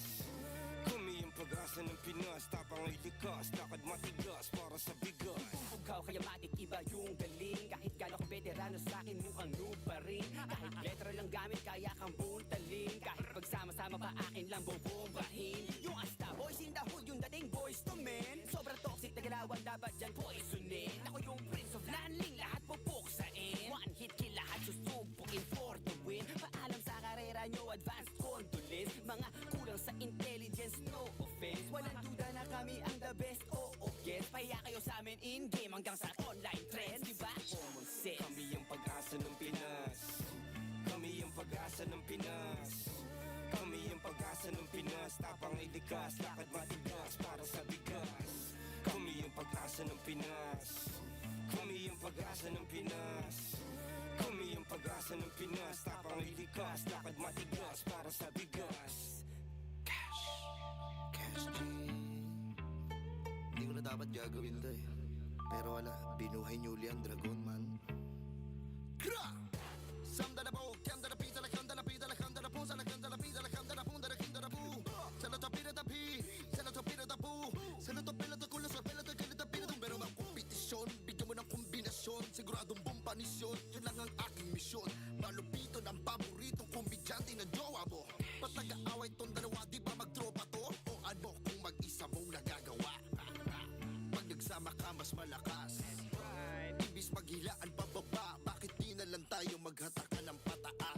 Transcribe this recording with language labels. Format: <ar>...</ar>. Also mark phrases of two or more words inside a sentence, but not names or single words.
<tl>Kami yung pag-asa ng Pinas. Tapang ay likas, lakad matigas para sa bigas. Ikaw kaya matik iba yung galing. Kahit gano'ng veterano sa'kin mukhang noob pa rin. Kahit letra lang gamit kaya kang buntalin. Kahit pagsama-sama pa akin lang bobombahin. Yung asta</tl> <en>boys in the hood,</en> <tl>yung dating</tl> <en>boys to men.</en> <tl>Sobrang toxic na galawan, dapat dyan poisonin. Ako yung</tl> <en>prince of landing,</en> <tl>lahat pupuksain.</tl> <en>One hit kill,</en> <tl>lahat susubukin</tl> <en>for the win.</en> <tl>Paalam sa karera nyo,</tl> <en>advanced condolence.</en> <tl>Mga kulang sa intelligence,</tl> <en>no offense.</en> <tl>Walang duda na kami ang</tl> <en>the best,</en> <tl>oo guess. Pahiya kayo sa amin in-game hanggang sa</tl> <en>online trends,</en> <tl>diba?</tl> <en>Common sense.</en> <tl>Kami yung pag-asa ng Pinas. Kami yung pag-asa ng Pinas. Kami yung pag-asa ng Pinas. Tapang ay likas, lakad matigas para sa bigas. Kami yung pag-asa ng Pinas. Kami yung pag-asa ng Pinas. Kami yung pag-asa ng Pinas. Tapang ay likas, lakad matigas para sa bigas.</tl> <en>Cash, cash G.</en> <tl>dapat gagawin to eh. Pero wala, binuhay niyo uli ang</tl> <en>dragon man. Kra! Samdala po, kandala pita la kandala pita la kandala po, sala kandala pita la kandala po, dala kandala po. Sala to pira tapi, sala to pira tapu, sala to pila to kulo sa pila to kalita pira to</en> <tl>pero ang kompetisyon, bigyan mo ng kombinasyon, siguradong bumpanisyon, yun lang ang aking misyon. Malupito ng paboritong kombidyante na jowa mo. Patag-aaway tong dalawa, di ba magtropa to? O ano kung mag-isa mong nagagawa? Pag nagsama ka mas malakas. Ibis maghilaan pababa, bakit di na lang tayo maghatakan ng pataas?</tl>